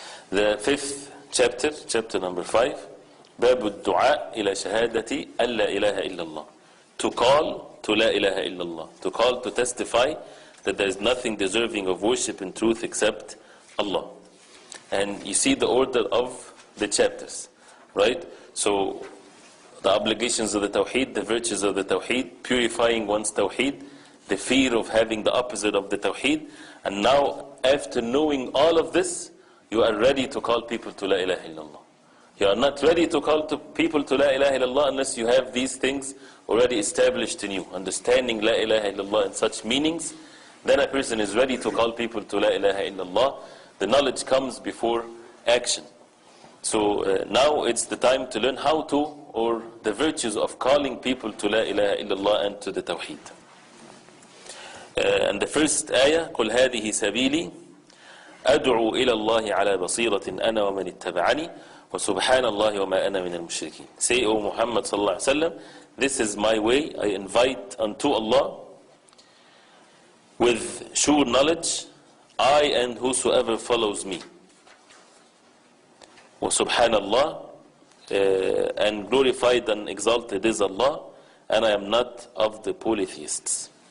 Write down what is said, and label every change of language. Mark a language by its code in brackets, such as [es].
[en] The fifth chapter, chapter number 5, [ar] باب الدعاء إلى شهادة أن لا إله إلا الله. [en] To call to la ilaha illallah. To call to testify that there is nothing deserving of worship in truth except Allah. And you see the order of the chapters, right? So the obligations of the Tawheed, the virtues of the Tawheed, purifying one's Tawheed, the fear of having the opposite of the Tawheed. And now, after knowing all of this, you are ready to call people to la ilaha illallah. You are not ready to call people to la ilaha illallah unless you have these things already established in you. Understanding la ilaha illallah in such meanings, then a person is ready to call people to la ilaha illallah. The knowledge comes before action. So now it's the time to learn how to, or the virtues of calling people to la ilaha illallah and to the Tawheed. And the first ayah, [ar] قُلْ هَذِهِ سَبِيلِي أَدْعُوا إِلَى اللَّهِ عَلَى بَصِيرَةٍ أَنَا وَمَنِ اتَّبَعَنِي وَسُبْحَانَ اللَّهِ وَمَا أَنَا مِنَ الْمُشْرِكِينَ. [en] Say, O Muhammad sallallahu alaihi wasallam, this is my way, I invite unto Allah with sure knowledge, I and whosoever follows me. [ar] وَسُبْحَانَ اللَّهِ, [en] and glorified and exalted is Allah, and I am not of the polytheists.